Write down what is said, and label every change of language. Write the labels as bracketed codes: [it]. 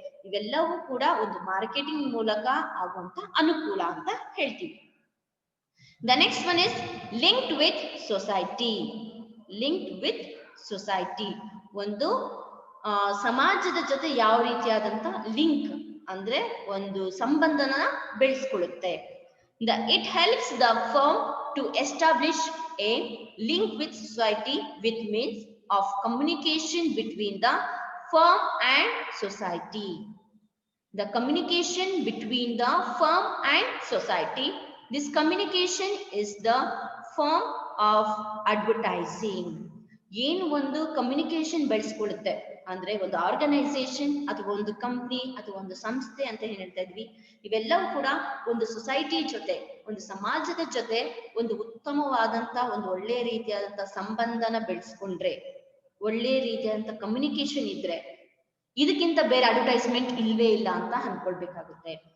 [kn] ಇವೆಲ್ಲವೂ ಕೂಡ ಒಂದು ಮಾರ್ಕೆಟಿಂಗ್ ಮೂಲಕ ಆಗುವಂತ ಅನುಕೂಲ ಅಂತ ಹೇಳ್ತೀವಿ. [en] The next one is linked with society. [kn] Linked with society ಒಂದು ಸಮಾಜದ ಜೊತೆ ಯಾವ ರೀತಿಯಾದಂತ ಲಿಂಕ್ ಅಂದ್ರೆ ಒಂದು ಸಂಬಂಧನ ಬೆಳೆಸ್ಕೊಳ್ಳುತ್ತೆ. [en] It helps the firm to establish a link with society, which means of communication between the firm and society. The communication between the firm and society. This communication is the form of advertising. [kn] ಏನು ಒಂದು communication ಬೆಳೆಸ್ಕೊಳ್ಳುತ್ತೆ ಅಂದ್ರೆ ಒಂದು organisation ಅಥವಾ ಒಂದು company ಅಥವಾ ಒಂದು ಸಂಸ್ಥೆ ಅಂತ ಏನ್ ಹೇಳ್ತಾ ಇದ್ವಿ, ಇವೆಲ್ಲವೂ ಕೂಡ ಒಂದು ಸೊಸೈಟಿ ಜೊತೆ, ಒಂದು ಸಮಾಜದ ಜೊತೆ ಒಂದು ಉತ್ತಮವಾದಂತ ಒಂದು ಒಳ್ಳೆ ರೀತಿಯಾದಂತ ಸಂಬಂಧನ ಬೆಳೆಸ್ಕೊಂಡ್ರೆ, ಒಳ್ಳೆ ರೀತಿಯಾದಂತ ಕಮ್ಯುನಿಕೇಶನ್ ಇದ್ರೆ ಇದಕ್ಕಿಂತ ಬೇರೆ ಅಡ್ವರ್ಟೈಸ್ಮೆಂಟ್ ಇಲ್ವೇ ಇಲ್ಲ ಅಂತ ಅನ್ಕೊಳ್ಬೇಕಾಗುತ್ತೆ.